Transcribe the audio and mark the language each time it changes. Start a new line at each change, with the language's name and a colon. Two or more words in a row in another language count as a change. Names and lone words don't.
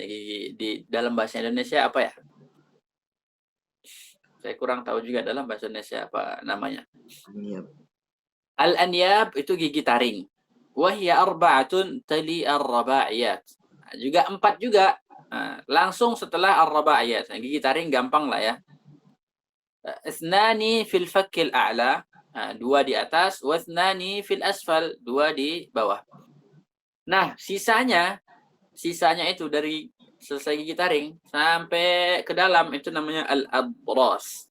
Indonesian: Gigi di dalam bahasa Indonesia apa ya? Saya kurang tahu juga dalam bahasa Indonesia apa namanya. Al-anyab itu gigi taring.
Arabic: وهي أربعة تلي الرباعيات.
Indonesian: Nah, juga 4 juga. Nah, langsung setelah ar-raba'iyat. Nah, gigi taring gampang lah ya.
Arabic: اثنان في الفك الأعلى.
Indonesian: Nah, 2 di atas.
Arabic: واثنان في الأسفل.
Indonesian: 2 di bawah. Nah, sisanya itu dari selesai gigi taring sampai ke dalam itu namanya al-adras.